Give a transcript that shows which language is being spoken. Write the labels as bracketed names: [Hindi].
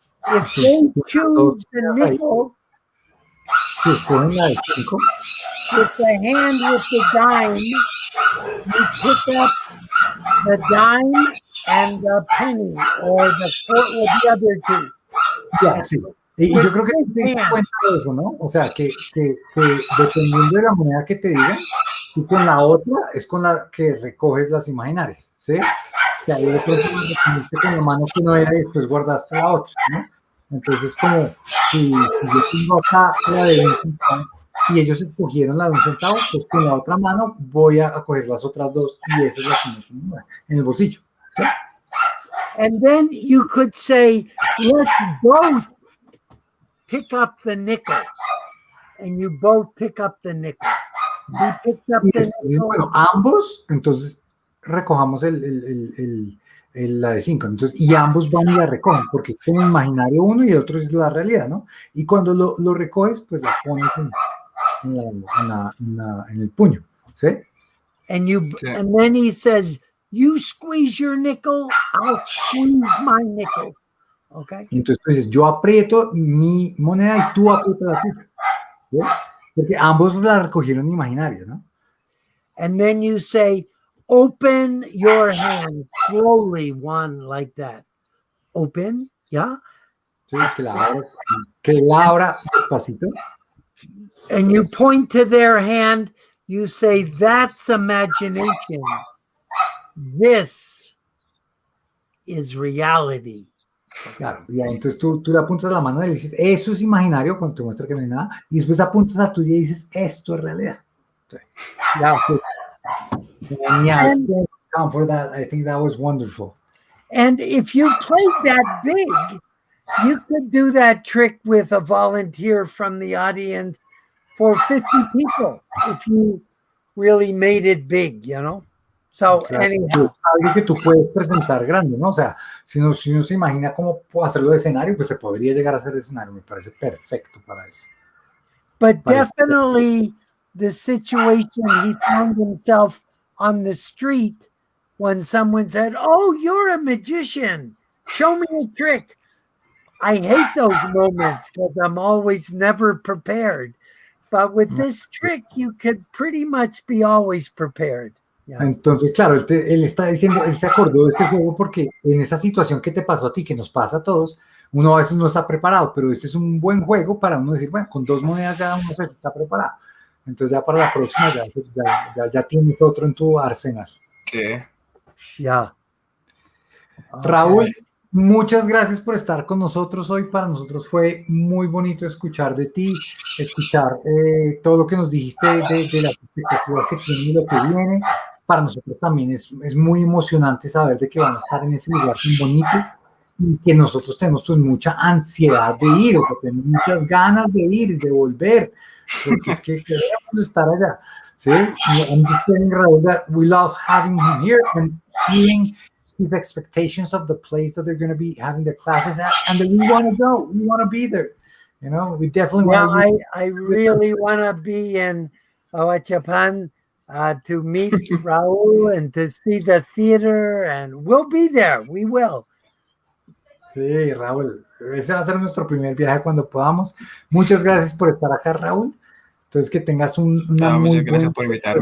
[English] If they choose the nickel, [Spanish] Sí, escogen la de 5. [English] with the hand with the dime, you pick up the dime and the penny, or the other two. [Spanish] Ya, sí. Y yo creo que te das cuenta de eso, ¿no? O sea, que dependiendo de la moneda que te digan, tú con la otra es con la que recoges las imaginarias, ¿sí? O sea, yo creo que recogiste con la mano que no era y después guardaste la otra, ¿no? Entonces, como si yo tengo acá la de 1 centavo y ellos escogieron la de 1 centavo, pues con la otra mano voy a coger las otras 2 y esa es la que me tengo en el bolsillo, ¿sí? [English] And then you could say, let's both pick up the nickel. And you both pick up the nickel. He picked up [Spanish] Y [English] the [Spanish] después, [English] nickel. [Spanish] bueno, ambos, entonces recojamos la de 5. Entonces, y ambos van y la recogen, porque es como imaginario uno y el otro es la realidad, ¿no? Y cuando lo recoges, pues la pones en el puño, ¿sí? [English] And then he says, you squeeze your nickel, I'll squeeze my nickel. Okay. [Spanish] Y entonces tú dices, yo aprieto mi moneda y tú aprietas la tuya, ¿sí? Porque ambos la recogieron imaginaria, ¿no? [English] And then you say, open your hand slowly, one like that. Open, yeah. [Spanish] Sí, que la abra despacito. [English] And you point to their hand, you say, that's imagination. This is reality. [Spanish] Claro, y entonces tú le apuntas a la mano y le dices, eso es imaginario, cuando te muestra que no hay nada, y después apuntas a tuya y dices, esto es realidad. Sí. [English] Yeah. Yeah, for that. I think that was wonderful. And if you played that big, you could do that trick with a volunteer from the audience for 50 people if you really made it big, you know? So, [Spanish] Claro, [English] anyhow. [Spanish] algo que tú puedes presentar grande, ¿no? O sea, si uno se imagina cómo hacerlo de escenario, pues se podría llegar a hacer de escenario. Me parece perfecto para eso. [English] But definitely the situation he found himself on the street when someone said, oh, you're a magician. Show me a trick. I hate those moments because I'm always never prepared. But with this trick, you could pretty much be always prepared. Yeah. [Spanish] Entonces, claro, él está diciendo, él se acordó de este juego porque en esa situación que te pasó a ti, que nos pasa a todos, uno a veces no está preparado, pero este es un buen juego para uno decir, bueno, con 2 monedas ya uno se está preparado. Entonces ya para la próxima ya tienes otro en tu arsenal. Sí. Ya. Raúl, muchas gracias por estar con nosotros hoy. Para nosotros fue muy bonito escuchar de ti, escuchar todo lo que nos dijiste de la expectativa que tiene y lo que viene. Para nosotros también es muy emocionante saber de que van a estar en ese lugar tan bonito y que nosotros tenemos pues mucha ansiedad de ir, o que tenemos muchas ganas de ir, de volver, porque es que queremos estar allá. ¿Sí? [English] I'm just telling Raúl that we love having him here and hearing his expectations of the place that they're going to be having their classes at, and that we want to go, we want to be there. You know, we definitely want to. I really want to be in Japan to meet Raúl and to see the theater, and we'll be there. We will. [Spanish] Sí, Raúl, ese va a ser nuestro primer viaje cuando podamos. Muchas gracias por estar acá, Raúl. Entonces, que tengas una muy muchas gracias por invitarme.